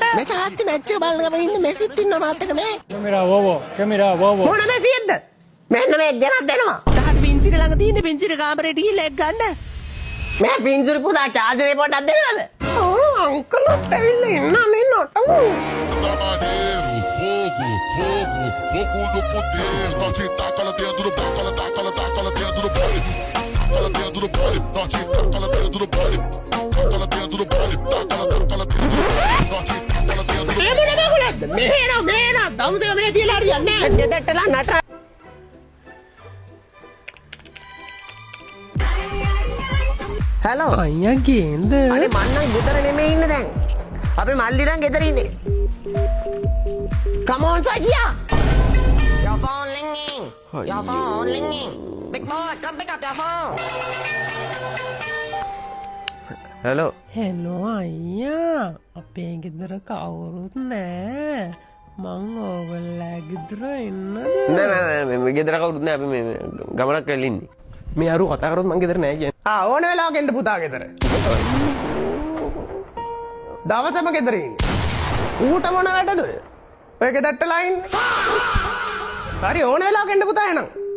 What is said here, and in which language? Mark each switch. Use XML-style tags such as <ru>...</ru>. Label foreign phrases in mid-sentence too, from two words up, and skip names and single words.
<si>මේ තාත්ති මැච් එක බලගෙන ඉන්න මෙසිත් ඉන්න මාත් එක මේ. මොන මෙසියෙන්ද මෙන්න මේ ගෙනත් දෙනවා. තාත්ති පින්සිර ළඟ තියෙන පින්සිර කාමරේට ගිහලා එක් ගන්න. මේ පින්සිර පුතා චාර්ජරේ පොඩ්ඩක් දෙන්නද? අංකලත් ඇවිල්ලා ඉන්න මේ නටමු</si> <pt>Fogo do poder. Norte, taca ela dentro do baile. Taca ela dentro do baile. Taca ela dentro do baile. Norte, taca ela dentro do baile. Taca ela dentro do baile. Taca ela dentro do baile. Norte, taca ela dentro do baile.</pt> <si>මෙහෙනම් දවසේ මේ තියලා හරියන්නේ නැහැ ගෙදරටලා නට. හෙලෝ. අයියා ගේන්ද අනේ මං නම් ගෙදර නෙමෙයි ඉන්නේ දැන්. අපි මල්ලි නම් ගෙදර ඉන්නේ.</si> <en>Come on, Sajia. Your phone ringing. Your phone ringing. Big boy, come pick up your phone. hello</en> <si>හෙලෝ අයියා අපේ ගෙදර කවුරුත් නෑ මං ඕගොල්ලෝ ගෙදර ඉන්නද නෑ නෑ නෑ ගෙදර කවුරුත් නෑ අපි මේ ගමනක් කරලා ඉන්නේ මේ අරු කතා කරොත් මං ගෙදර නෑ කියන්නේ. ඕන වෙලාවක එන්න පුතා ගෙදර දවසම ගෙදර ඉන්නේ ඌට මොන වැඩද ඔය ගෙදරටලා ඉන්නේ හරි ඕන වෙලාවක එන්න පුතා එනම්</si>